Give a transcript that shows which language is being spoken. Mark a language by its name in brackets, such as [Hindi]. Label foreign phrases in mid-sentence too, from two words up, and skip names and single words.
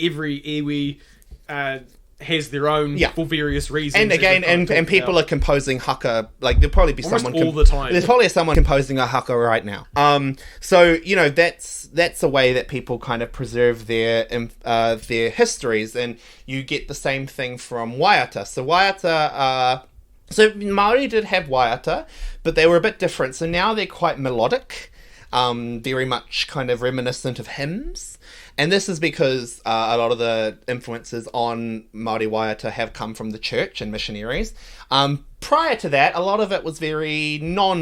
[English] Every iwi has their own for various reasons. And again, and people are composing haka, like there'll probably be almost someone all the time. There's probably someone composing a haka right now. So you know, that's a way that people kind of preserve their histories, and you get the same thing from waiata. So waiata, so Māori did have waiata, but they were a bit different. So now they're quite melodic. very much kind of reminiscent of hymns. And this is because a lot of the influences on Māori waiata have come from the church and missionaries. Prior to that, a lot of it was very non-melodic.